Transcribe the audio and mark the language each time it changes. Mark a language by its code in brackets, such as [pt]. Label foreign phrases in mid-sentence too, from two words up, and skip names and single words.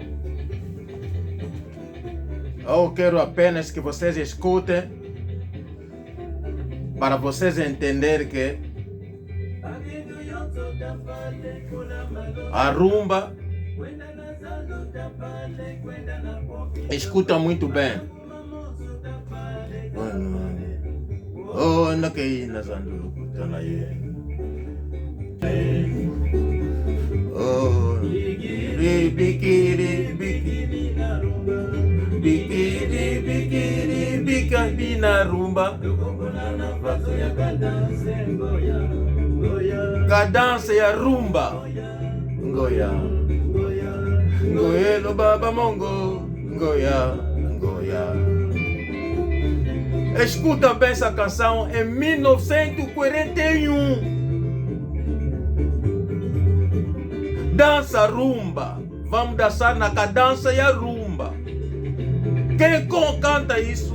[pt] Eu quero apenas que vocês escutem, para vocês entenderem que a rumba, escuta muito bem. Oh, não que ir na Zandu, [ln] oh, bikiri, bikiri na rumba, bikiri, bikiri, bikiri na rumba. Cadência ya rumba, ngoya, ngoyelo baba mongo, ngoya, ngoya. [pt] Escuta bem essa canção em 1941. Dança rumba. Vamos dançar na cadência e a rumba. Quem canta isso?